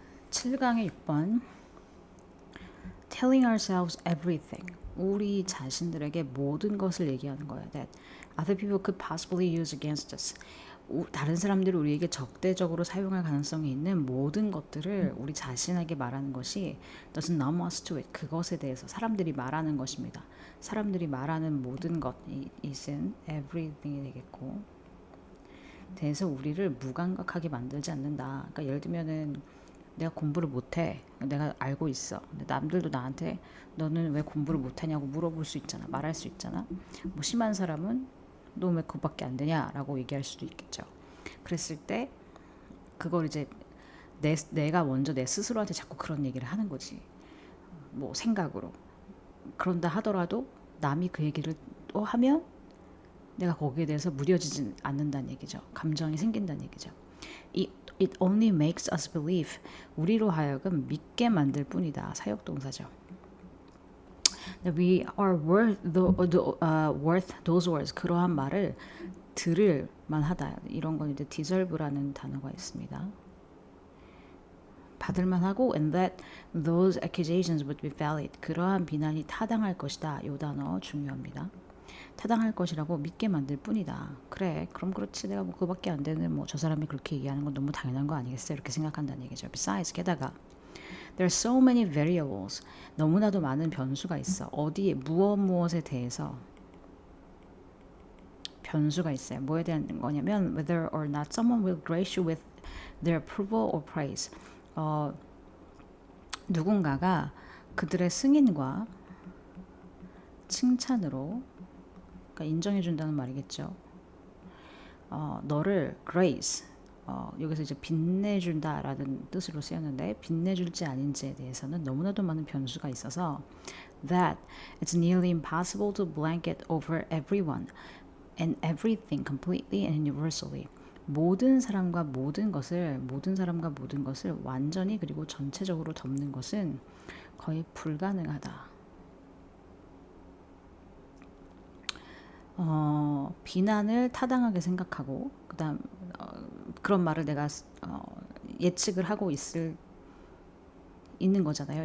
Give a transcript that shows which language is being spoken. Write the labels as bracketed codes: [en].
[ko] 7강의 6번 [en] Telling ourselves everything. [ko] 우리 자신들에게 모든 것을 얘기하는 거예요. [en] That other people could possibly use against us. [ko] 다른 사람들이 우리에게 적대적으로 사용할 가능성이 있는 모든 것들을 우리 자신에게 말하는 것이 [en] doesn't numb us to it. [ko] 그것에 대해서 사람들이 말하는 것입니다. 사람들이 말하는 모든 것 [en] isn't everything [ko] 이 되겠고 대해서 우리를 무감각하게 만들지 않는다. 그러니까 예를 들면은 내가 공부를 못해. 내가 알고 있어. 근데 남들도 나한테 너는 왜 공부를 못하냐고 물어볼 수 있잖아. 말할 수 있잖아. 뭐 심한 사람은 너 왜 그거밖에 안 되냐라고 얘기할 수도 있겠죠. 그랬을 때 그걸 이제 내가 먼저 내 스스로한테 자꾸 그런 얘기를 하는 거지. 뭐 생각으로. 그런다 하더라도 남이 그 얘기를 또 하면 내가 거기에 대해서 무뎌지지 않는다는 얘기죠. 감정이 생긴다는 얘기죠. [en] It only makes us believe. [ko] 우리로 하여금 믿게 만들 뿐이다. 사역동사죠. [en] We are worth those words. [ko] 그러한 말을 들을 만하다. 이런 건 이제 deserve라는 단어가 있습니다. 받을 만하고 [en] and that those accusations would be valid. [ko] 그러한 비난이 타당할 것이다. 이 단어 중요합니다. 타당할 것이라고 믿게 만들 뿐이다. 그래, 그럼 그렇지. 내가 뭐 그거밖에 안 되는 뭐 저 사람이 그렇게 얘기하는 건 너무 당연한 거 아니겠어? 이렇게 생각한다는 얘기죠. [en] Besides, [ko] 게다가 [en] there are so many variables. [ko] 너무나도 많은 변수가 있어. 어디에 무엇에 대해서 변수가 있어요. 뭐에 대한 거냐면 [en] whether or not someone will grace you with their approval or praise. [ko] 누군가가 그들의 승인과 칭찬으로 그러니까 인정해준다는 말이겠죠. 너를 grace, 여기서 이제 빛내준다라는 뜻으로 쓰였는데 빛내줄지 아닌지에 대해서는 너무나도 많은 변수가 있어서 [en] that it's nearly impossible to blanket over everyone and everything completely and universally. [ko] 모든 사람과 모든 것을 완전히 그리고 전체적으로 덮는 것은 거의 불가능하다. 비난을 타당하게 생각하고 그다음 그런 말을 내가 예측을 하고 있는 거잖아요.